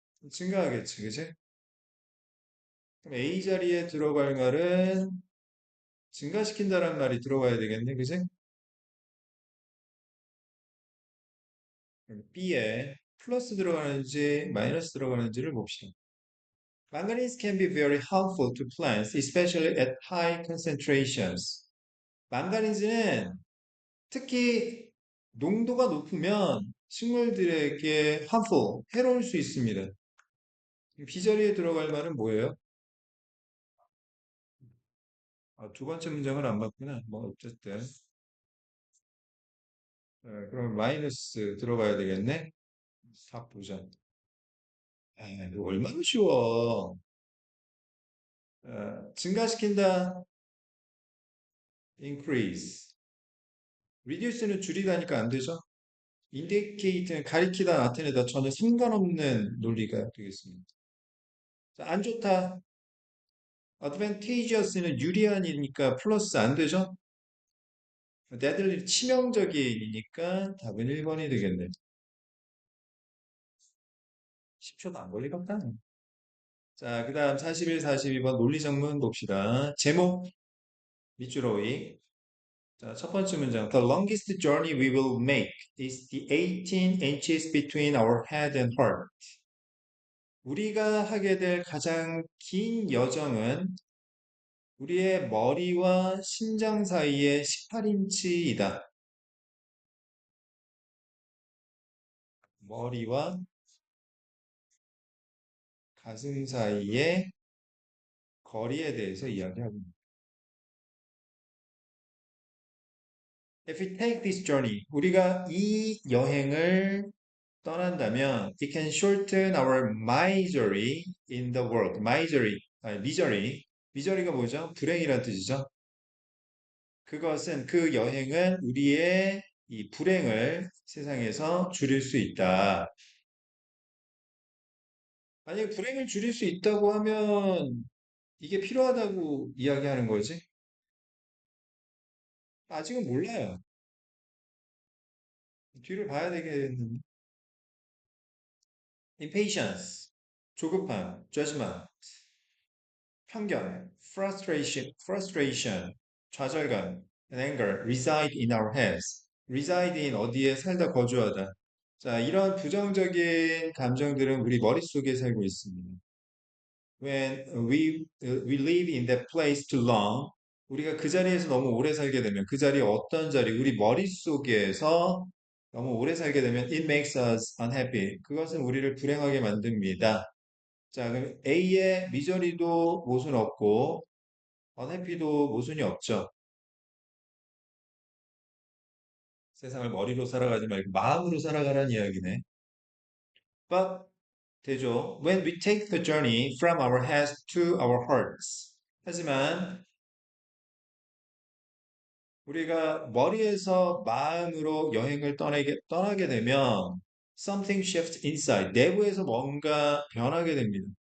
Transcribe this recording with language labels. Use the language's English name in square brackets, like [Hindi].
[Korean] 증가하겠지, 그지? 그럼 A 자리에 들어갈 말은 증가시킨다는 말이 들어가야 되겠네, 그지? B에 플러스 들어가는지 마이너스 들어가는지를 봅시다. [English] Manganese can be very harmful to plants, especially at high concentrations. [Korean] 망가니즈는 특히 농도가 높으면 식물들에게 harmful, 해로울 수 있습니다. 비저리에 들어갈 말은 뭐예요? 아, 두 번째 문장을 안 봤구나. 뭐 어쨌든 그럼 마이너스 들어가야 되겠네. 답 보자. 이거 얼마나 쉬워. 증가시킨다, increase. reduce는 줄이다니까 안 되죠. indicate는 가리키다, 나타내다 전혀 상관없는 논리가 되겠습니다. 자, 안 좋다, advantageous는 유리한이니까 플러스 안 되죠. deadly 치명적인이니까 답은 1번이 되겠네. 10초도 안 걸리겠다. 자, 그 다음 41, 42번 논리정문 봅시다. 제목, 밑줄어이. 자, 첫 번째 문장. [English] The longest journey we will make is the 18 inches between our head and heart. [Korean] 우리가 하게 될 가장 긴 여정은 우리의 머리와 심장 사이의 18인치이다. 머리와 가슴 사이의 거리에 대해서 이야기하고 있습니다. [English] If we take this journey, [Korean] 우리가 이 여행을 떠난다면 [English] it can shorten our misery in the world. [Korean] misery, misery. misery가 뭐죠? 불행이란 뜻이죠. 그것은 그 여행은 우리의 이 불행을 세상에서 줄일 수 있다. 만약에 불행을 줄일 수 있다고 하면 이게 필요하다고 이야기하는 거지? 아직은 몰라요. 뒤를 봐야 되겠는데. [English] impatience, 조급함, judgment, 편견, frustration, 좌절감, and anger reside in our heads. [Korean] reside in 어디에 살다 거주하다. 자, 이런 부정적인 감정들은 우리 머릿속에 살고 있습니다. [English] When we live in that place too long, [Korean] 우리가 그 자리에서 너무 오래 살게 되면 그 자리 어떤 자리, 우리 머릿속에서 너무 오래 살게 되면 [English] it makes us unhappy. [Korean] 그것은 우리를 불행하게 만듭니다. 자, 그럼 A의 미저리도 모순 없고 unhappy도 모순이 없죠. 세상을 머리로 살아가지 말고 마음으로 살아가라는 이야기네. But 되죠. [English] When we take the journey from our heads to our hearts. [Korean] 하지만 우리가 머리에서 마음으로 여행을 떠나게 되면 [English] something shifts inside. [Korean] 내부에서 뭔가 변하게 됩니다.